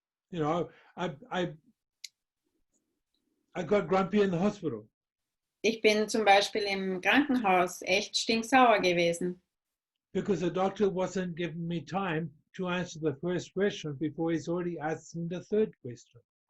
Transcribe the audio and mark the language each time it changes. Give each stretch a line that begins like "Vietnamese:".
English: You know, I got grumpy in the hospital.
German: Ich bin zum Beispiel im Krankenhaus echt stinksauer gewesen.
English: Because the doctor wasn't giving me time to answer the first question before he's already asking the third question.